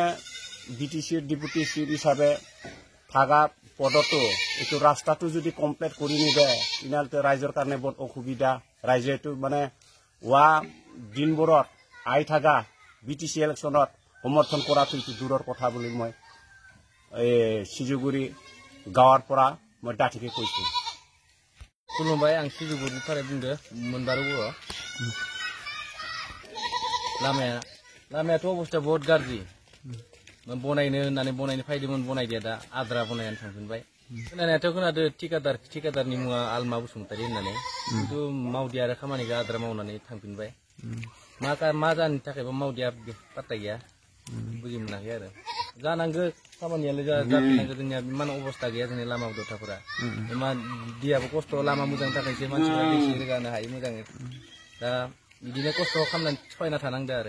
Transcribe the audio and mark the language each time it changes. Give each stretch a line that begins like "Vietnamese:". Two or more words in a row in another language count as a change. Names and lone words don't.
Assamese: বিটিচিৰ
English: deputy chief
Assamese: হিচাপে থাকা পদতো এইটো ৰাস্তাটো যদি কমপ্লিট কৰি নিদিয়ে তেনেহ'লে ৰাইজৰ কাৰণে বৰ অসুবিধা ৰাইজে এইটো মানে দিনবোৰত আহি থকা বিটিচি ইলেকশ্যনত সমৰ্থন কৰাটো এইটো দূৰৰ কথা বুলি মই সিজুগুৰি গাঁৱৰ পৰা মই ডাঠিকে কৈছোঁ
Bodo: खुलुमबाय आं सिजुगुरिनिफ्राय बुंदो मोनबारु लामायाथ' अबस्था बहुत गाज्रि बनायनो होननानै बनायनो फायदोंमोन बनायदिया दा आद्रा बनायनानै थांफिनबाय खोनानायाथ' खोनादो थिकादारनि मुङा आलमा बसुमतारी होननानै खिन्थु मावदिया आरो खामानिखौ आद्रा मावनानै थांफिनबाय मा जाहोननि थाखायबा मावदिया पात्ता गैया बुजि मोनाखै आरो जानांगौ खामानियालाय जाफिननांगौ जोंनिया इमान अबस्था गैया जोंनि लामा दथाफोरा इमान दैयाबो खस्थ' लामा मोजांनि थाखायसो मानसिफ्रा दै रोगानो हायो मोजाङै दा बिदिनो खस्थ' खालामनानै सहायना थानांदो आरो